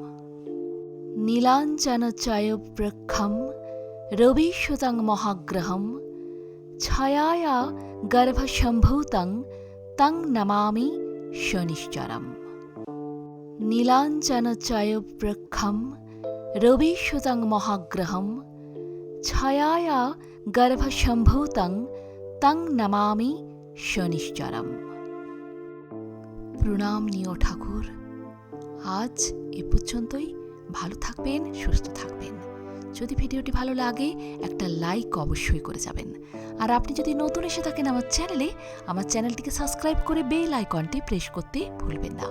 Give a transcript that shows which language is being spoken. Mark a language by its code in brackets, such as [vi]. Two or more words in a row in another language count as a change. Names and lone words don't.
[sa] নীলাঞ্জনচয়োবৃক্ষম রবিসুতং মহাগ্রহম ছায়ায়া গর্ভসম্ভূতং তং নমামি শনিশ্চরম। নীলাঞ্জনচয়োবৃক্ষম রবিসুতং মহাগ্রহম ছায়ায়া গর্ভসম্ভূতং তং নমামি শনিশ্চরম। [bn] প্রণাম নিও ঠাকুর। আজ এ পর্যন্তই। ভালো থাকবেন, সুস্থ থাকবেন। যদি ভিডিওটি ভালো লাগে একটা লাইক অবশ্যই করে যাবেন। আর আপনি যদি নতুন এসে থাকেন আমার চ্যানেলটিকে সাবস্ক্রাইব করে [en] bell iconটি [bn] প্রেস করতে ভুলবেন না।